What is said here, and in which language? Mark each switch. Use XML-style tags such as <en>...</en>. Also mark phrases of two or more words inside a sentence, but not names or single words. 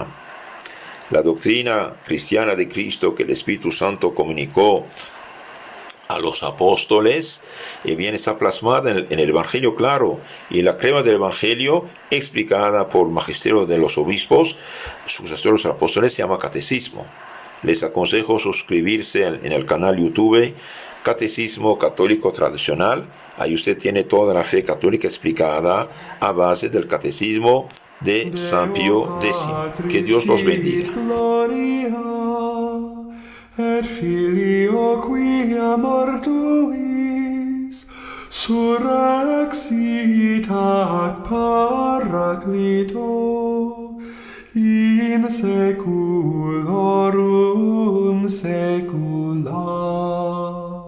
<es>La doctrina cristiana de Cristo que el Espíritu Santo comunicó a los apóstoles, bien está plasmada en el Evangelio claro, y en la crema del Evangelio explicada por el magisterio de los obispos, sucesores de los apóstoles, se llama catecismo. Les aconsejo suscribirse en el canal YouTube Catecismo Católico Tradicional. Ahí usted tiene toda la fe católica explicada a base del catecismo de San Pío X. Que Dios los bendiga.</es> <la>Et Filio quia mortuis surrexit ac Paraclito in seculorum secula.</la>